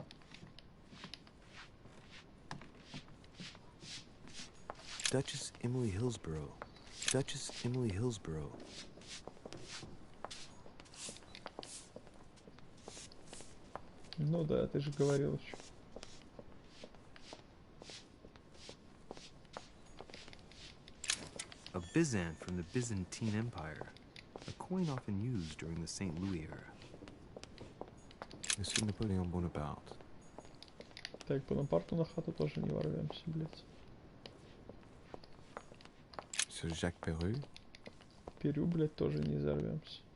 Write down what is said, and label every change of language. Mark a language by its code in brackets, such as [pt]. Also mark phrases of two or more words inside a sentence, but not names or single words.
[en] Duchess Emily Hillsborough. Duchess Emily Hillsborough. [ru] Ну да, ты же говорил еще. [en] A Byzant from the Byzantine Empire. A coin often used during the St. Louis era. Monsieur Napoleon Bonaparte. [ru] Так, Бонапарту на хату тоже не ворвемся, блядь. [en] Monsieur Jacques Perru. [ru] Перю, блядь, тоже не взорвемся.